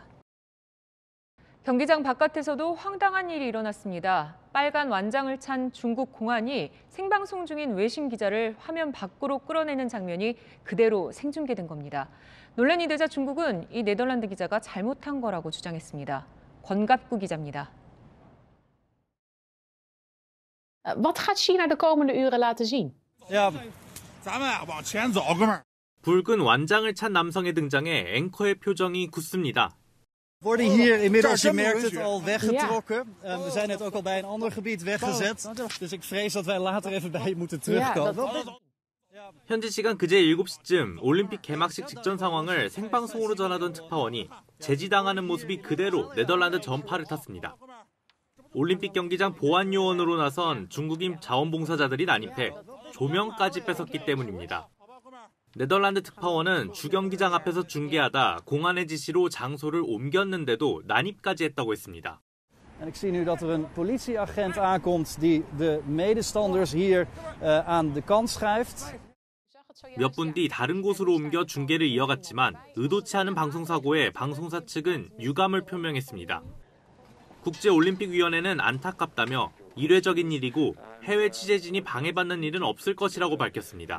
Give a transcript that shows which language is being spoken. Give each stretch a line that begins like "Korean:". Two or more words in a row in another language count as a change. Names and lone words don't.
Korean: 경기장 바깥에서도 황당한 일이 일어났습니다. 빨간 완장을 찬 중국 공안이 생방송 중인 외신 기자를 화면 밖으로 끌어내는 장면이 그대로 생중계된 겁니다. 논란이 되자 중국은 이 네덜란드 기자가 잘못한 거라고 주장했습니다. 권갑구 기자입니다.
Dutch: Wat gaat China de komende uren laten zien?
Korean: 붉은 완장을 찬 남성의 등장에 앵커의 표정이 굳습니다.
Dutch: Worden hier inmiddels, je merkt het, al weggetrokken. We zijn net ook al bij een ander gebied weggezet. Dus ik vrees dat wij later even bij je moeten terugkomen.
Korean: 현지 시간 그제 7시쯤 올림픽 개막식 직전 상황을 생방송으로 전하던 특파원이 제지당하는 모습이 그대로 네덜란드 전파를 탔습니다. 올림픽 경기장 보안 요원으로 나선 중국인 자원봉사자들이 난입해 조명까지 뺏었기 때문입니다. 네덜란드 특파원은 주경기장 앞에서 중계하다 공안의 지시로 장소를 옮겼는데도 난입까지 했다고 했습니다.
Dutch: En ik zie nu dat er een politieagent aankomt die de medestanders hier aan de kant schuift.
Korean: 몇 분 뒤 다른 곳으로 옮겨 중계를 이어갔지만 의도치 않은 방송사고에 방송사 측은 유감을 표명했습니다. 국제올림픽위원회는 안타깝다며 일회적인 일이고 해외 취재진이 방해받는 일은 없을 것이라고 밝혔습니다.